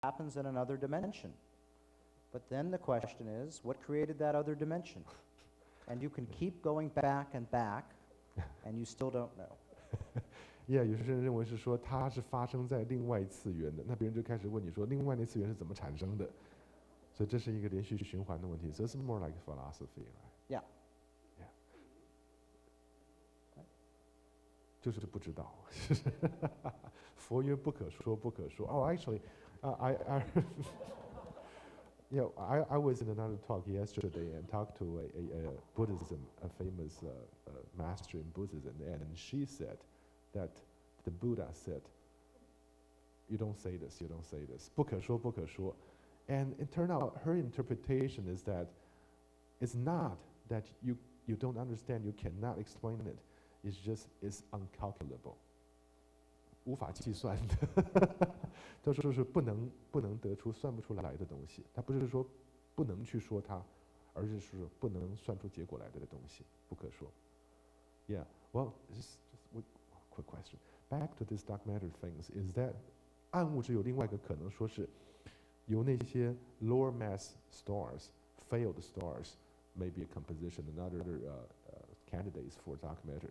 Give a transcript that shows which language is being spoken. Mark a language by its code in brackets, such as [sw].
[en] happens in another dimension. But then the question is, what created that other dimension? And you can keep going back and back, and you still don't know. [zh] Yeah， 有些人认为是说它是发生在另外次元的，那别人就开始问你说另外那次元是怎么产生的，所以这是一个连续循环的问题。 [en] So it's more like philosophy, right? Yeah. Yeah. [zh] 就是不知道，佛曰不可说，不可说。 [en] Oh, actually, yeah, I was in another talk yesterday and talked to a Buddhism, a famous master in Buddhism, and she said that the Buddha said, "You don't say this, you don't say this. [zh] 不可说，不可说." [en] And it turned out her interpretation is that it's not that you don't understand, you cannot explain it. It's just it's uncalculable. [zh] 无法计算的，都说是不能得出、算不出来的东西。它不是说不能去说它，而是说不能算出结果来的东西，不可说。 [en] Yeah, well, just one quick question. Back to this dark matter things, is that [zh] 暗物质有另外一个可能说是由那些 [en] lower mass stars, failed stars, maybe a composition, another candidates for dark matter.